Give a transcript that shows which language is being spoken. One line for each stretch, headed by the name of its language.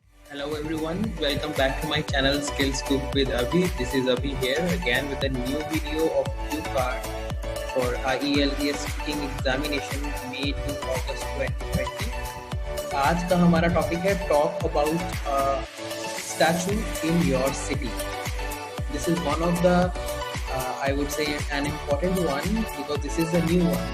English: Hello everyone, welcome back to my channel Skills Cook with Abhi. This is Abhi here again with a new video of cue card for IELTS speaking examination made in August 2020.
Hindi: आज का हमारा topic है
English: Talk about statue in your city. This is one of the I would say an important one because this is the new one.